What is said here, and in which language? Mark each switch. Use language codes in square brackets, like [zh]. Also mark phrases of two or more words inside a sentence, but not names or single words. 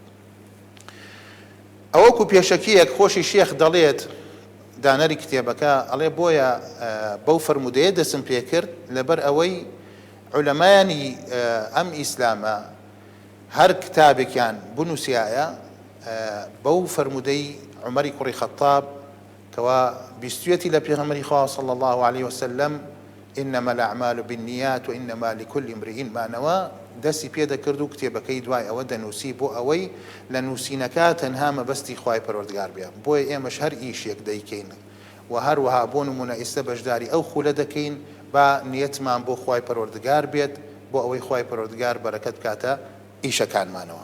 [ckb] ئەوەکو پێشەکیەک خۆشی شێخ دەڵێت دانەری کتێبەکە، ئەڵێ بۆیە بەو فەرموودەیە دەسم پێ کرد لەبەر ئەوەی عولەمایانی ئەم ئیسلامە هەر کتابێکیان بنووسیایە بەو فەرموودەی عومەری کوڕی خەتاب کەوا بیستوێتی لە پێغەمبەری خوا [ar] صلی الله عليه وسلم إنما الأعمال بالنيات وإنما لكل امرئ ما نوى، [ckb] دەستی پێ دەکرد و کتێبەکەی دوای ئەوە دەنووسی بۆ ئەوەی لە نووسینەکە تەنها مەبەستی خوای پەروەردگار بێ. بۆیە ئێمەش هەر ئیشێک دەیکەین و هەروەها بۆ نمونە ئێستا بەشداری ئەو خولە دەکەین با نیەتمان بۆ خوای پەروەردگار بێت، بۆ ئەوەی خوای پەروەردگار بەرەکەت کاتە ئیشەکانمانەوە.